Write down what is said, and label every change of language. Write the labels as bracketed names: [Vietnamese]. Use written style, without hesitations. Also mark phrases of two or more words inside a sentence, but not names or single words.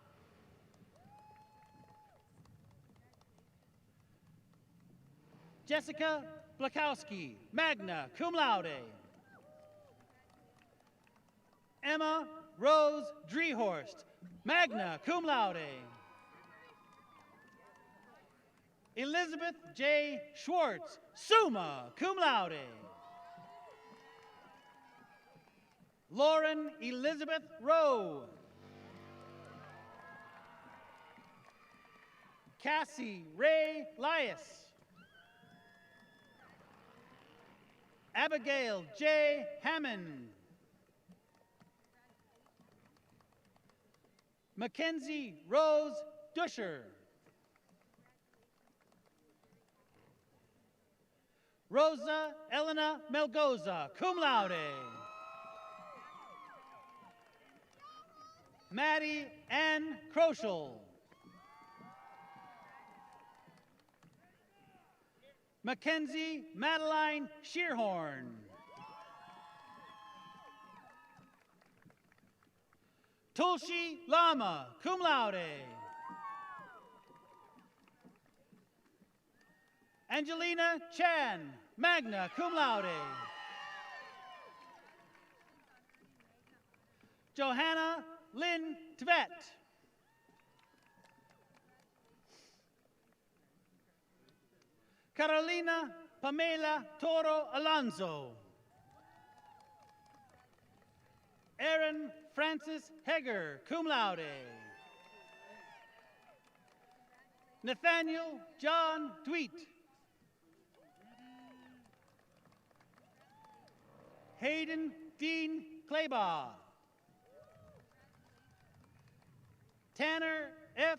[English] Jessica Blakowski, [Latin] magna cum laude. [English] Emma Rose Drehorst, [Latin] magna cum laude. [English] Elizabeth J. Schwartz, [Latin] summa cum laude. [English] Lauren Elizabeth Rowe. Cassie Ray Lias. Abigail J. Hammond. Mackenzie Rose Dusher. Rosa Elena Melgoza, [Latin] cum laude. [English] Maddie Ann Kroschel. Mackenzie Madeline Shearhorn. Tulshi Lama, [Latin] cum laude. [English] Angelina Chan, [Latin] magna cum laude. [English] Johanna Lynn Tvet. Carolina Pamela Toro Alonso. Aaron Francis Heger, [Latin] cum laude. [English] Nathaniel John Dweet. Hayden Dean Claybaugh. Tanner F.